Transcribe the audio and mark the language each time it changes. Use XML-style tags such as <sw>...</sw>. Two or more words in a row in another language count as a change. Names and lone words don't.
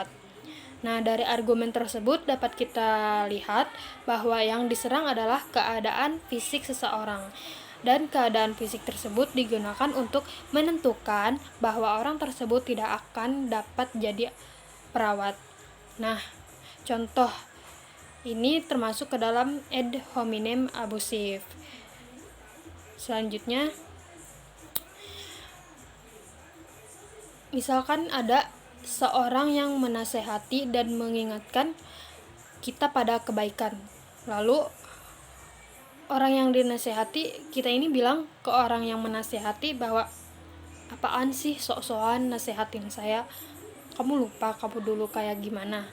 <id>Nah, dari argumen tersebut dapat kita lihat bahwa yang diserang adalah keadaan fisik seseorang, dan keadaan fisik tersebut digunakan untuk menentukan bahwa orang tersebut tidak akan dapat jadi perawat. Nah, contoh ini termasuk ke dalam</id> <la>ad hominem</la> <id>abusif. Selanjutnya, misalkan ada seorang yang menasehati dan mengingatkan kita pada kebaikan. Lalu orang yang dinasehati, kita ini bilang ke orang yang menasehati bahwa apaan sih sok-sokan nasehatin saya, kamu lupa kamu dulu kayak gimana.</id>